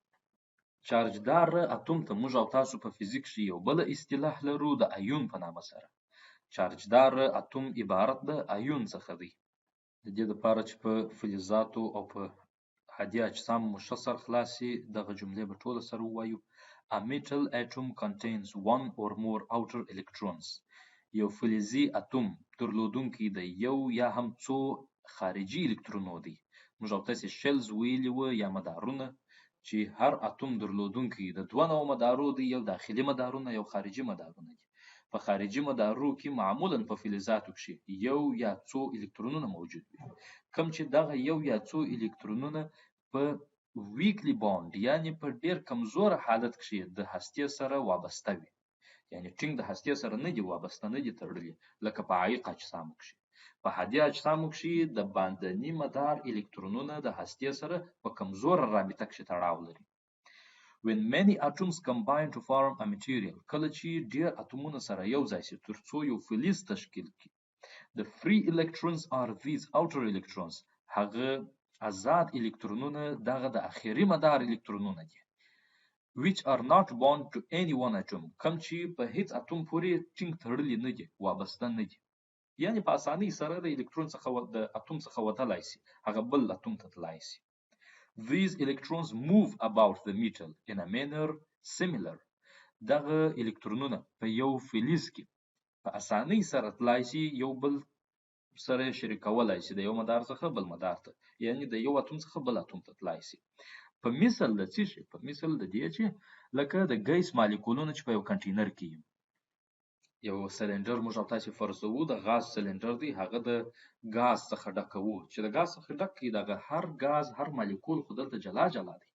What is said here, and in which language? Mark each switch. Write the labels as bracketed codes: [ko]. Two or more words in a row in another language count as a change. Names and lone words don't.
[ps] چارجدار اتوم ته موږ او تاسو په فزیک کې یو بل اصطلاح لرو د ایون په نامه سره. چارجدار اتوم عبارت د ایون څخه دی. د دې لپاره چې په فلزاتو او په عادي اجسام مو ښه سر خلاصي دغه جملې به ټوله سره ووایو. [en] A metal atom contains one or more outer electrons. [ps] یو فلزي اتوم درلودونکی د یو یا هم څو خارجي الکترونو دی. موږ او تاسې شلز ویلي وو یا مدارونه چې هر اتوم درلودونکی د دوه نوع مدارو دی، یو داخلي مدارونه یو خارجي مدارونه دي. په خارجي مدارو کې معمولا په فلزاتو کې یو یا څو الکترونونه موجود وي، کوم چې دغه یو یا څو الکترونونه په [en] weakly bond [ps] یعنی په ډیر کمزور حالت کې د هستې سره وابسته وي، یعنی ټینګ د هستې سره نه دي وابسته، نه دي تړلي، لکه په عایق اجسامو کې. په هادي اجسامو کې د باندني مدار الکترونونه د هستې سره په کمزور رابطه کې تړاو لري. [en] When many atoms combine to form a material، [ps] کله چې ډیر اتومونه سره یو ځای شي ترڅو یو فلز تشکیل کړي. [en] The free electrons are these outer electrons. [ps] هغه آزاد الکترونونه دغه د اخري مدار الکترونونه دي. [en] Which are not bound to any one atom. [ps] کوم چې په هیڅ اتوم پورې ټینګ تړلي نه دي، وابسته نه دي. یعنی په اسانۍ سره د الکترون څخه د اتوم څخه وتلای شي، هغه بل اتوم ته تلای شي. [en] These electrons move about the metal in a manner similar. [ps] دغه الکترونونه په یو فلز کې په اسانۍ سره تلای شي، یو بل سره شریکولای شي، د یو مدار څخه بل مدار ته، یعنی د یو اتوم څخه بل اتوم ته تلای شي. په مثل د څه شي؟ په مثل د دې چې لکه د ګیس مالیکولونه چې په یو کنټینر کې یو سلندر موږ او تاسې فرضوو د غاز سلندر دی، هغه د غاز څخه ډکوو، چې د غاز څخه ډک کړي دغه هر غاز هر مالیکول خو دلته جلا جلا دی.